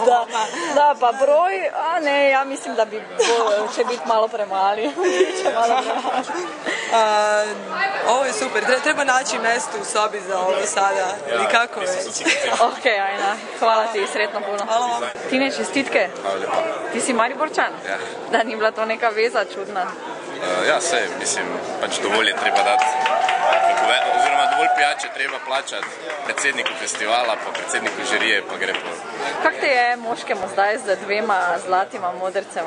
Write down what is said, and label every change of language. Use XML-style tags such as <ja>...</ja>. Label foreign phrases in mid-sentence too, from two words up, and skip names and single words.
<hr>Da, pa broj, a ne, ja mislim da će biti malo premali. Ovo je super, treba naći mjesto u sobi za ovo sada, ili kako već. Ok, Ajna, hvala ti, sretno puno. Hvala vam. Tine, čestitke. Hvala lijepa. Ti si Mariborčan?</hr> <sl>Ja. Da, ni bila to neka veza čudna? Ja, sej, mislim, pač dovolj je treba dati, oziroma dovolj pijače treba plačati predsedniku festivala, pa predsedniku žirije, pa gre po... Kak te je moškemu zdaj z 2 zlatima modrcema?</sl>